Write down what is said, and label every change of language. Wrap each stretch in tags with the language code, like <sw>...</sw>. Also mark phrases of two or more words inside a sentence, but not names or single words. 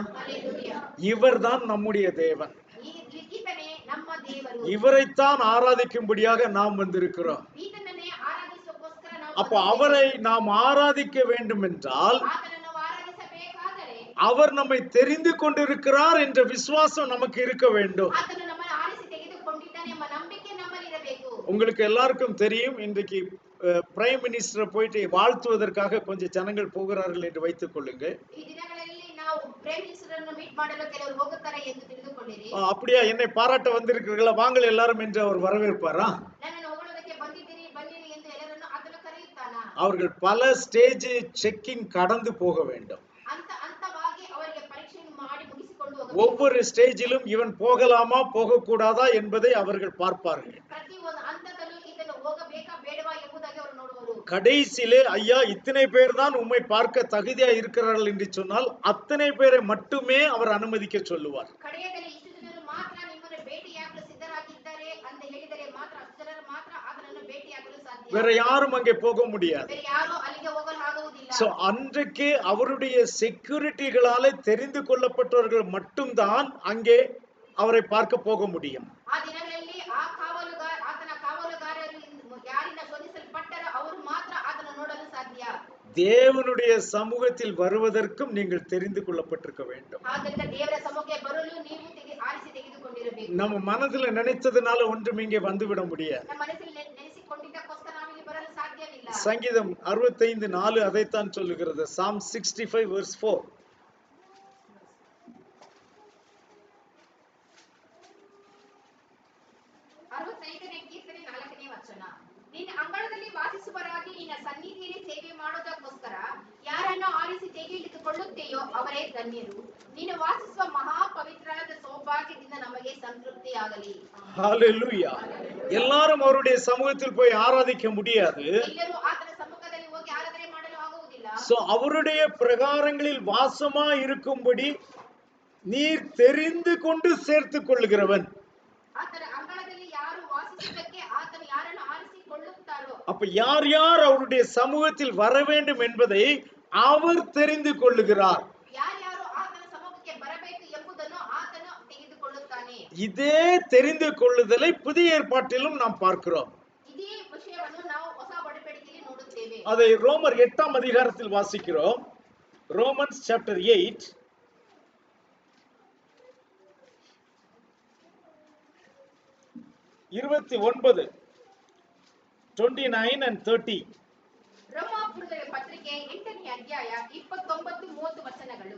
<en>Hallelujah.</en> <ta>இவர்தான் நம்முடைய தேவன்.</ta> <kn>ಈತನೇ ನಮ್ಮ ದೇವರು.</kn> <ta>இவரைத்தான் ஆராதிக்கும்படியாக நாம் வந்திருக்கிறோம்.</ta> <kn>ಈತನನ್ನೇ ಆರಾಧಿಸೋಕ್ಕೋಸ್ಕರ ನಾವು</kn> <ta>அப்ப அவரை நாம் ஆராதிக்க வேண்டும் என்றால்,</ta> <kn>ಆತನನ್ನು ನಾವು ಆರಾಧಿಸಬೇಕಾದರೆ</kn> <ta>அவர் நம்மை தெரிந்து கொண்டிருக்கிறார் என்ற விசுவாசம் நமக்கு இருக்க வேண்டும்.</ta> <kn>ಆತನು ನಮ್ಮನ್ನು ಆರಿಸಿ ತೆಗೆದುಕೊಂಡಿದ್ದಾನೆ ಎಂಬ ನಂಬಿಕೆ ನಮ್ಮಲ್ಲಿರಬೇಕು.</kn> <ta>உங்களுக்கு எல்லாருக்கும் தெரியும், இன்றைக்கு</ta> <en>prime minister</en> <ta>போயிட்டு வாழ்த்துவதற்காக கொஞ்சம் ஜனங்கள் போகிறார்கள் என்று வைத்துக் கொள்ளுங்கள்.</ta> <kn>ಈ ದಿನಗಳಲ್ಲಿ ನಾವು</kn> <en>prime minister</en> <kn>ಅನ್ನು ಮೀಟ್ ಮಾಡಲು ಕೆಲವರು ಹೋಗುತ್ತಾರೆ ಎಂದು ತಿಳಿದುಕೊಳ್ಳಿರಿ.</kn> <ta>அப்படியா, என்னை பாராட்ட வந்திருக்கிறீர்களா, வாங்கள் எல்லாரும் என்று அவர் வரவேற்பாரா?</ta> <kn>ನನ್ನನ್ನು ಹೊಗಳೋದಕ್ಕೆ ಬಂದಿದ್ದೀರಿ, ಬನ್ನಿರಿ ಎಂದು ಎಲ್ಲರನ್ನು ಆತನು ಕರೆಯುತ್ತಾನಾ?</kn> <ta>அவர்கள் பல</ta> <en>stage checking</en> <ta>கடந்து போக வேண்டும்.</ta> <kn>ಹಂತವಾಗಿ ಅವರಿಗೆ ಪರೀಕ್ಷೆ ಮಾಡಿ ಮುಗಿಸಿಕೊಂಡು ಹೋಗಬೇಕು.</kn> <ta>ஒவ்வொரு ஸ்டேஜிலும் இவன் போகலாமா போகக்கூடாதா என்பதை அவர்கள் பார்ப்பார்கள்.</ta> <kn>ಪ್ರತಿ ಒಂದು ಹಂತದಲ್ಲೂ ಇದನ್ನು ಹೋಗಬೇಕಾ ಬೇಡವಾ ಎಂಬುದಾಗಿ ಅವರು ನೋಡುವರು.</kn> <ta>கடைசியிலே ஐயா இத்தனை பேர் தான் உம்மை பார்க்க தகுதியா இருக்கிறார்கள் என்று சொன்னால் அத்தனை பேரை மட்டுமே அவர் அனுமதிக்க சொல்லுவார்.</ta> <kn>ಕಡೆಯದಲ್ಲಿ ಇಷ್ಟು ಜನರು ಮಾತ್ರ ನಿಮ್ಮನ್ನು ಭೇಟಿಯಾಗಲು ಸಿದ್ಧರಾಗಿದ್ದಾರೆ ಅಂತ ಹೇಳಿದರೆ ಮಾತ್ರ ಅಷ್ಟು ಜನರು ಮಾತ್ರ ಆತನನ್ನು ಭೇಟಿಯಾಗಲು ಸಾಧ್ಯ.</kn> <ta>வேற யாரும் அங்கே போக முடியாது.</ta> <kn>ಬೇರೆ ಯಾರು ಅಲ್ಲಿಗೆ ಹೋಗಲು ಆಗುವುದಿಲ್ಲ.</kn> <ta>சோ அன்றைக்கு அவருடைய செக்யூரிட்டிகளாலே தெரிந்து கொள்ளப்பட்டவர்கள் மட்டும்தான் அங்கே அவரை பார்க்க போக முடியும்.</ta> <kn>ಆ ದಿನಗಳಲ್ಲಿ ಆತನ ಕಾವಲುಗಾರರು ಯಾರಿಂದ ಶೋಧಿಸಲ್ಪಟ್ಟರೋ ಅವರು ಮಾತ್ರ ಆತನ ನೋಡಲು ಸಾಧ್ಯ.</kn> <ta>தேவனுடைய சமூகத்தில் வருவதற்கும் நீங்கள் தெரிந்து கொள்ளப்பட்டிருக்க வேண்டும்.</ta> <kn>ಆದ್ದರಿಂದ ದೇವರ ಸಮ್ಮುಖಕ್ಕೆ ಬರಲು ನೀವು ಆರಿಸಿ ತೆಗೆದುಕೊಂಡಿರಬೇಕು.</kn> <ta>நம்ம மனதுல நினைத்ததுனால ஒன்றும் இங்கே வந்துவிட முடியாது.</ta> <kn>ನಮ್ಮ ಮನಸ್ಸಿನಲ್ಲಿ ನೆನೆಸಿಕೊಂಡಿದ್ದಕ್ಕೋಸ್ಕರ ನಾವು ಇಲ್ಲಿ ಬರಲು ಸಾಧ್ಯವಿಲ್ಲ.</kn> <ta>சங்கீதம் 65:4 அதைத்தான் சொல்லுகிறது. Psalm 65:4.</ta> <kn>ನಿನ್ನ ಅಂಗಳದಲ್ಲಿ ವಾಸಿಸುವರಾಗಿ ನಿನ್ನ ಸನ್ನಿಧಿಯಲ್ಲಿ ಸೇವೆ ಮಾಡೋದಕ್ಕೋಸ್ಕರ ಯಾರನ್ನು ಆರಿಸಿ ತೆಗೆದುಕೊಳ್ಳುತ್ತೆಯೋ ಅವರೇ ಧನ್ಯರು. ನೀನು ವಾಸಿಸುವ ಮಹಾಪವಿತ್ರವಾದ ಸೌಭಾಗ್ಯದಿಂದ ನಮಗೆ ಸಂತೃಪ್ತಿಯಾಗಲಿ.</kn> <en>ஹalleluya.</en> <ta>எல்லாரும் அவருடைய சமூகத்தில் போய் ஆராதிக்க முடியாது.</ta> <kn>ಎಲ್ಲರೂ ಆತನ ಸಮ್ಮುಖದಲ್ಲಿ ಹೋಗಿ ಆರಾಧನೆ ಮಾಡಲು ಆಗುವುದಿಲ್ಲ.</kn> <ta>சோ அவருடைய பிரகாரங்களில் வாசமா இருக்கும்படி நீர் தெரிந்து கொண்டு சேர்த்துக் கொள்ளுகிறவன்.</ta> <kn>ಆತನ ಅಂಗಳದಲ್ಲಿ ಯಾರು ವಾಸಿಸುವುದಕ್ಕೆ ಆತನು ಯಾರನ್ನು ಆರಿಸಿಕೊಳ್ಳುತ್ತಾರೋ</kn> <ta>அப்ப யார் யார் அவருடைய சமூகத்தில் வர வேண்டும் என்பதை அவர் தெரிந்து கொள்ளுகிறார்.</ta> <kn>ಯಾರ್ಯಾರು ಆತನ ಸಮ್ಮುಖಕ್ಕೆ ಬರಬೇಕು ಎಂಬುದನ್ನು ಆತನು ತೆಗೆದುಕೊಳ್ಳುತ್ತಾನೆ.</kn> <ta>இதே தெரிந்து கொள்ளுதலை புதிய ஏற்பாட்டிலும் நாம் பார்க்கிறோம்.</ta> <kn>ಇದೇ ವಿಷಯವನ್ನು ನಾವು ಹೊಸ ಒಡಂಬಡಿಕೆಯಲ್ಲಿ ನೋಡುತ್ತೇವೆ.</kn> <ta>அதை ரோமர் 8ஆம் அதிகாரத்தில் வாசிக்கிறோம்.</ta> <en>Romans chapter 8 29, 29 and 30.</en> <kn>ರೋಮಾಪುರದ ಪತ್ರಿಕೆ 8ನೇ ಅಧ್ಯಾಯ 29-30 ವಚನಗಳು.</kn>